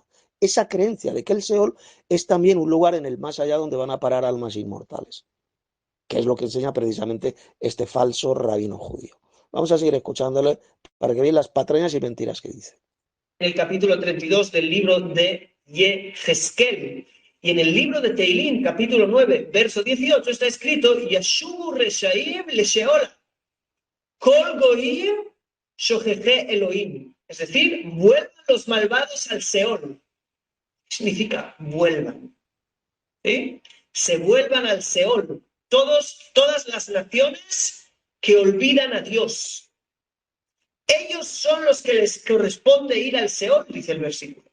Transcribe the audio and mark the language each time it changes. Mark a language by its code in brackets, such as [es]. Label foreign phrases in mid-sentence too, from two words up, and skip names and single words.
[es] Esa creencia de que el Seol es también un lugar en el más allá donde van a parar almas inmortales, que es lo que enseña precisamente este falso rabino judío. Vamos a seguir escuchándole para que vean las patrañas y mentiras que dice. En el capítulo 32 del libro de Yehezkel. Y en el libro de Teilim, capítulo 9, verso 18, está escrito: [he] ישובו רשעים לשאולה, כל גוים שכחי אלהים. [es] Es decir, vuelvan los malvados al Seol. ¿Qué significa vuelvan? ¿Sí? Se vuelvan al Seol. Todas las naciones que olvidan a Dios. Ellos son los que les corresponde ir al Seol, dice el versículo.